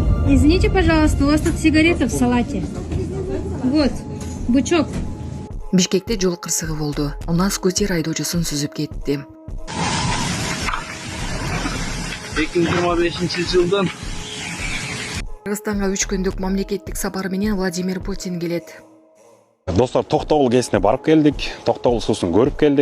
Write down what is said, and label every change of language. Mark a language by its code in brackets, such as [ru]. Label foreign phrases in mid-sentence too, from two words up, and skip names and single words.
[ru] Извините, пожалуйста, у вас тут сигарета в салате. Вот, бычок. [ky] Бишкекте жол кырсыгы болду. Уна скутер айдоочусун сүзүп кетти. 2025-жылдан Кыргызстанга 3 күндүк мамлекеттик сапар менен Владимир Путин келет. Достор, Токтогул КЭСине барып келдик. Токтогул суусун көрүп келдик.